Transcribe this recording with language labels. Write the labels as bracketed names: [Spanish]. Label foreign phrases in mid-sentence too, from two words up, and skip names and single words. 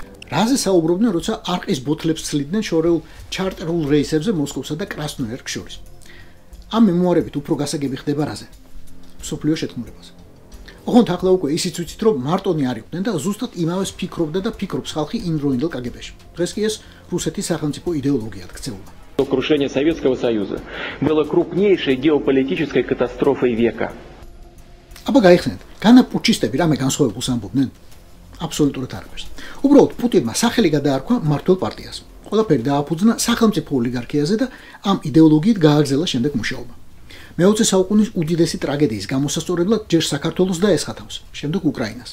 [Georgian] რაზე საუბრობდნენ, როცა არყის ბოთლებს ცლიდნენ შორეულ ჩარტერულ რეისებზე მოსკოვსა და კრასნოიარსკს შორის. ამ მემუარებით უფრო გასაგები ხდება რაზე? მსოფლიო შეთქმულებაზე. ოღონდ ახლა უკვე ისიც ვიცით, რომ მარტონი არ იყვნენ და ზუსტად იმავეს ფიქრობდა და ფიქრობს ხალხი იმდროინდელ კგბ-ში. დღეს კი ეს რუსეთის სახელმწიფო идеологиად ქცეულა. [Russian] Крушение Советского Союза было крупнейшей геополитической катастрофой века. [Georgian] აბა გაიხსენეთ, განა პუჩისტები რამე განსხვავებულს ამბობდნენ? აბსოლუტურად არაფერს. უბრალოდ პუტინმა სახელი გადაარქვა მმართველ პარტიას. ყველაფერი დააფუძნა სახელმწიფო ოლიგარქიაზე და ამ идеოლოგიით გააგრძელა შემდეგ მუშაობა. მე-20 საუკუნის უდიდესი ტრაგედიის გამოსასწორებლად ჯერ საქართველოს დაესხათავს, შემდეგ უკრაინას.